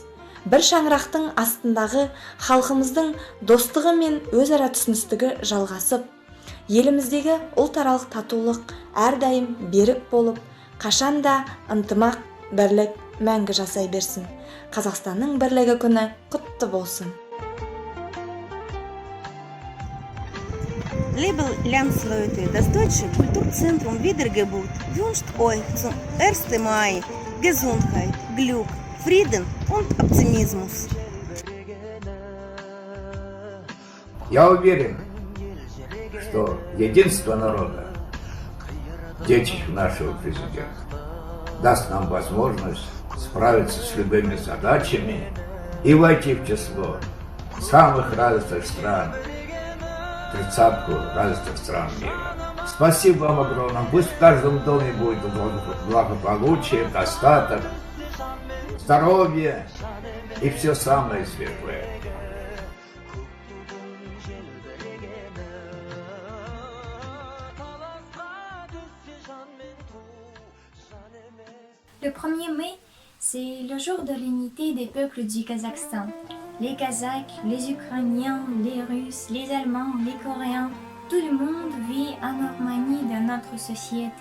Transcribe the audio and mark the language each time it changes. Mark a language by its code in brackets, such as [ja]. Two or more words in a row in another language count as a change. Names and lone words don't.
[kk] Бір шаңырақтың астындағы халқымыздың достығы мен өзара түсіністігі жалғасып, еліміздегі ұлтаралық татулық әрдайым берік болып, қашанда ынтымақ, бірлік мәңгі жасай берсін. Қазақстанның бірлігі күні құтты болсын. [de] Label Landsleute, das deutsche Kulturzentrum Wiedergeburt wünscht euch zum 1. Mai Gesundheit, Glück, Frieden und Optimismus. [ru] Я уверен, что единство народа, детище нашего президента, даст нам возможность справиться с любыми задачами и войти в число самых развитых стран, 30-ку развитых стран мира. Спасибо вам огромное. Пусть в каждом доме будет благополучие, достаток, здоровье и все самое светлое. [fr] Le 1er mai, c'est le jour de l'unité des peuples du Kazakhstan. Les Kazakhs, les Ukrainiens, les Russes, les Allemands, les Coréens, tout le monde vit en harmonie dans notre société.